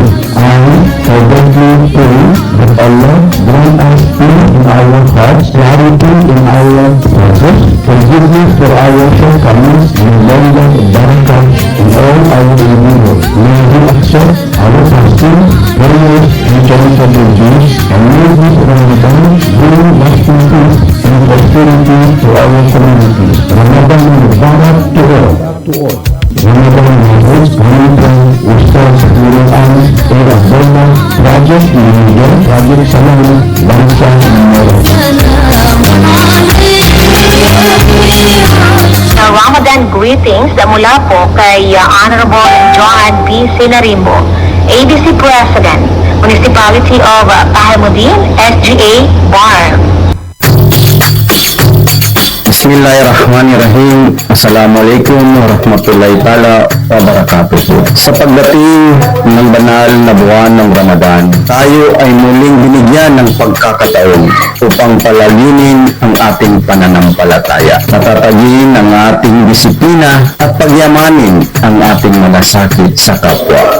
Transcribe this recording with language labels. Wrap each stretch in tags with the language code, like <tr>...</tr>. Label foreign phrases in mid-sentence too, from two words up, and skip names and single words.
<en>I fervently pray that Allah grant us peace in our hearts, clarity in our process, forgiveness for our shortcomings, and abundant barakah in all our endeavors. May He accept our fasting, prayers, and charitable deeds, and may this Ramadan bring lasting peace and prosperity to our community.</en> <ar>رمضان مبارك</ar> <en>to all. Ramadan Mahmud, Ramadan Ustaz Nuruan, Era Bola, Project Indonesia, Project Salam, Bangsa Menolak. Ramadan greetings</en> <tl>na mula po kay Honorable John B. Sinarimbo,</tl> <en>ABC President,</en> <tl>Municipality of Pahamudin, SGA, Bar.</tl> <ar>بسم الله الرحمن الرحيم. السلام عليكم ورحمة الله تعالى وبركاته.</ar> <tl>Sa pagdating ng banal na buwan ng Ramadan, tayo ay muling binigyan ng pagkakataon upang palaginin ang ating pananampalataya, natatagin ang ating disiplina at pagyamanin ang ating malasakit sa kapwa.</tl>